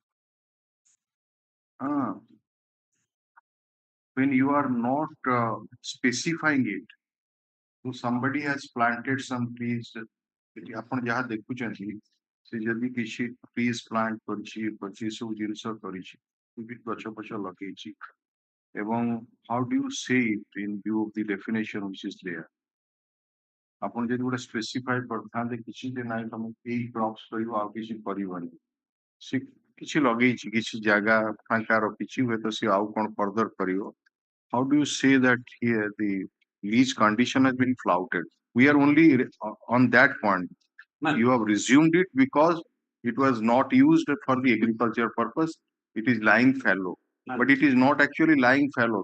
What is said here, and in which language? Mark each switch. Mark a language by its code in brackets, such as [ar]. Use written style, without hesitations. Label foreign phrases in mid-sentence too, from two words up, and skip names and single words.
[en] When you are not specifying it, so somebody has planted some trees. [or] ଆପଣ ଯାହା ଦେଖୁଛନ୍ତି ସେ ଯଦି କିଛି [en] trees plant [or] କରିଛି ସେ ସବୁ ଜିନିଷ କରିଛି ଗଛ ପଛ ଲଗେଇଛି ଏବଂ [en] how do you say it in view of the definition which is there? [or] ଆପଣ ଯଦି ଗୋଟେ specify କରିଥାନ୍ତେ କିଛି ଯେ ନାଇଁ ତମେ ଏଇ crops କରିବ ଆଉ କିଛି କରିବନି ସେ କିଛି ଲଗେଇଛି କିଛି ଜାଗା ଫାଙ୍କା ରଖିଛି ହୁଏତ ସେ ଆଉ କଣ further କରିବ. [en] How do you say that here the lease condition has been flouted? We are only on that point. You have resumed it because it was not used for the agriculture purpose. It is lying fallow, but it is not actually lying fallow.